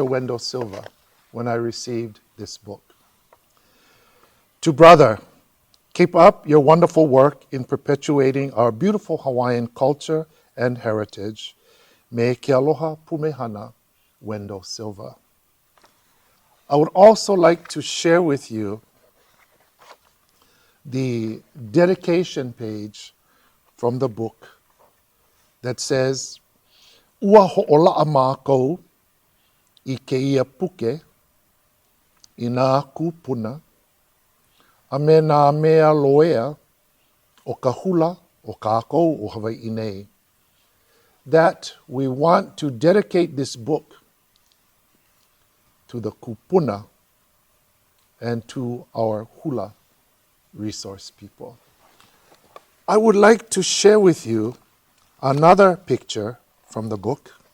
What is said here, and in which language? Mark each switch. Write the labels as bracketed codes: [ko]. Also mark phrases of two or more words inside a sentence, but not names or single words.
[en] Wendell Silva when I received this book. To brother, keep up your wonderful work in perpetuating our beautiful Hawaiian culture and heritage. [haw] Me ke aloha pumehana, Wendell Silva. [en] I would also like to share with you the dedication page from the book that says, [haw] Ua ho'ola'a mākou I ke ia puke I nā kūpuna a me nā mea loea o ka hula o kākou o Hawaiʻi nei, [en] that we want to dedicate this book to the kupuna and to our hula resource people. I would like to share with you another picture from the book.